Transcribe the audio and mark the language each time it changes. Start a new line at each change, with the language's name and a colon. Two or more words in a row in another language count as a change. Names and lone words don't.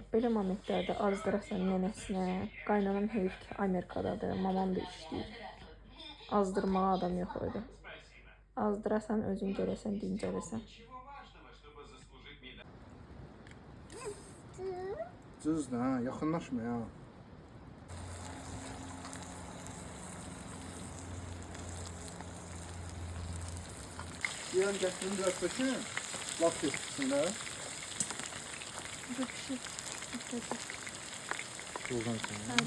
Azerbaijani: Belə momentlərdə azdırasan nənəsinə. Qaynanam heyif ki, Amerikadadır, mamam da işləyir. Azdırmağa adam yox idi. Azdırasan, özün görəsən, dincələsən. Cızdı ha, yaxınlaşma ya.
Turkish: Diyorum getirin biraz peki. Laf geçsin de. Buradan sonra.